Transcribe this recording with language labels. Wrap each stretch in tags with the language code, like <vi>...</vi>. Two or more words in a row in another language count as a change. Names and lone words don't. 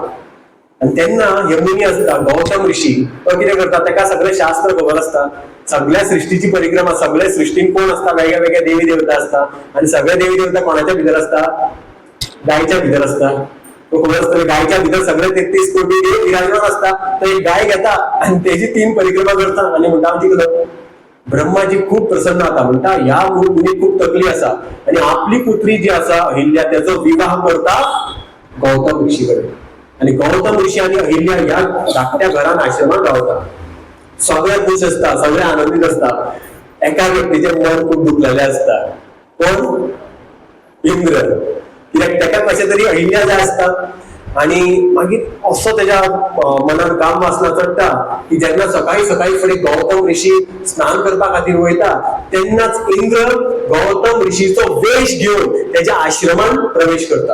<kok>आणि तेन्ना हे मुनी असता गौतम ऋषी तो कितें करता, ताका सगळें शास्त्र खबर आसता, सगळ्या सृश्टीची परिक्रमा, सगळ्या सृश्टीन कोण असता, वेगळ्या वेगळ्या देवी देवता असता. आणि सगळे देवी देवता कोणाच्या भितर असता, गायच्या भितर असता. तो खबर असता गायच्या भितर सगळे 33 कोटी देव विराजमान असता. तर एक गाय घेता आणि तेजी 3 परिक्रमा करता आणि म्हणटा आमची कदम. ब्रह्माजी खूप प्रसन्न आता, म्हणता ह्या मुनी खूप तकली असा आणि आपली पुत्री जी असा अहिल्या त्याचो विवाह करता गौतम ऋषीकडे. आणि गौतम ऋषी आणि अहिल्या या धाकट्या घरान आश्रमात रावता. सगळे खुश असता, सगळे आनंदीत असता. एका व्यक्तीचे मन खूप दुखलेले असता. कोण? इंद्र. कित्याक ताका कशें तरी अहिल्या जाय असता. आणि मागीर असो त्याच्या मनात काम वासना चडटा की जेन्ना सकाळी सकाळी फुडें गौतम ऋषी स्नान करपा खातीर वयता तेन्नाच इंद्र गौतम ऋषीचो वेश घेवन त्याच्या आश्रमान प्रवेश करता.</kok>